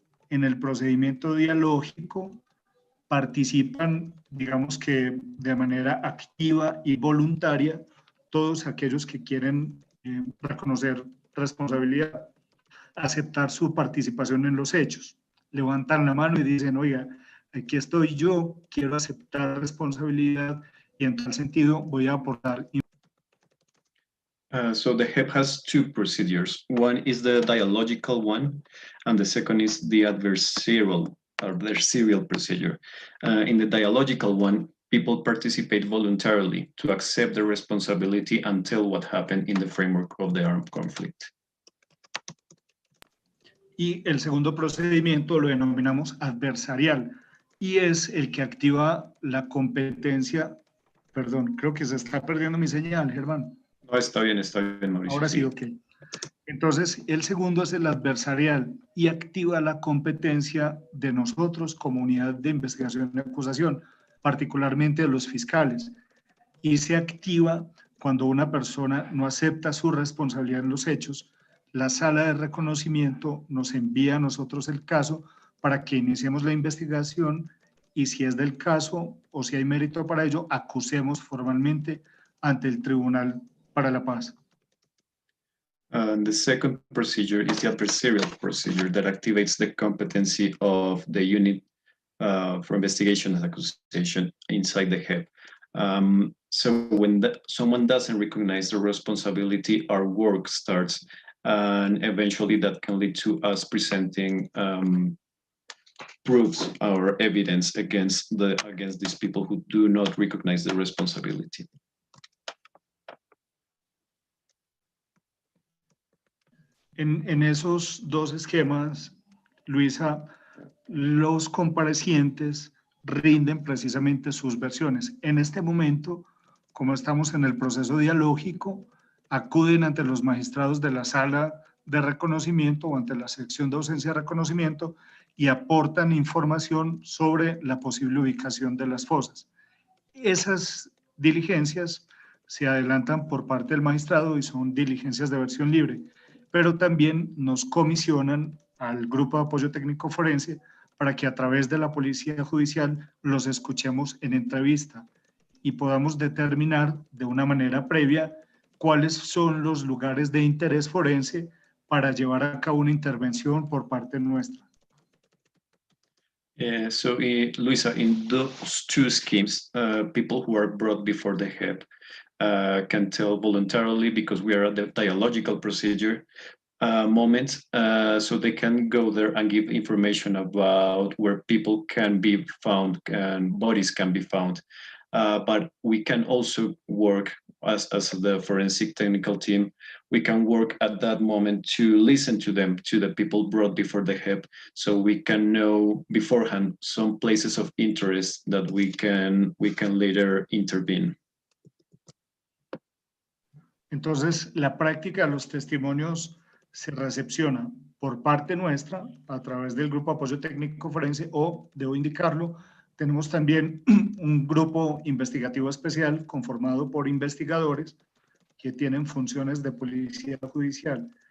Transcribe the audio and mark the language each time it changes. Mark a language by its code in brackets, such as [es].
[es] En el procedimiento dialógico participan, digamos que de manera activa y voluntaria, todos aquellos que quieren reconocer responsabilidad, aceptar su participación en los hechos. Levantan la mano y dicen, oiga, aquí estoy yo, quiero aceptar responsabilidad y en tal sentido voy a aportar. [en] So the HEP has two procedures. One is the dialogical one, and the second is the adversarial procedure. In the dialogical one, people participate voluntarily to accept the responsibility and tell what happened in the framework of the armed conflict. [es] Y el segundo procedimiento lo denominamos adversarial y es el que activa la competencia. Perdón, creo que se está perdiendo mi señal, Germán. No, está bien, Mauricio. Ahora sí, ok. Entonces, el segundo es el adversarial y activa la competencia de nosotros como unidad de investigación y acusación, particularmente de los fiscales. Y se activa cuando una persona no acepta su responsabilidad en los hechos. La sala de reconocimiento nos envía a nosotros el caso para que iniciemos la investigación y si es del caso o si hay mérito para ello, acusemos formalmente ante el Tribunal para la Paz. [en] The second procedure is the adversarial procedure that activates the competency of the unit for investigation and accusation inside the HEP. So when someone doesn't recognize the responsibility, our work starts, and eventually that can lead to us presenting proofs or evidence against these people who do not recognize the responsibility. [es] En esos dos esquemas, Luisa, los comparecientes rinden precisamente sus versiones. En este momento, como estamos en el proceso dialógico, acuden ante los magistrados de la sala de reconocimiento o ante la sección de ausencia de reconocimiento y aportan información sobre la posible ubicación de las fosas. Esas diligencias se adelantan por parte del magistrado y son diligencias de versión libre, pero también nos comisionan al Grupo de Apoyo Técnico Forense para que a través de la Policía Judicial los escuchemos en entrevista y podamos determinar de una manera previa cuáles son los lugares de interés forense para llevar a cabo una intervención por parte nuestra. [en] So, Luisa, in those two schemes, people who are brought before the HEP can tell voluntarily because we are at the dialogical procedure moment, so they can go there and give information about where people can be found and bodies can be found. But we can also work as the forensic technical team, we can work at that moment to listen to them, to the people brought before the HEP, so we can know beforehand some places of interest that we can later intervene. [es] Entonces, la práctica de los testimonios se recepciona por parte nuestra a través del Grupo de Apoyo Técnico Forense o, debo indicarlo, tenemos también un grupo investigativo especial conformado por investigadores que tienen funciones de policía judicial.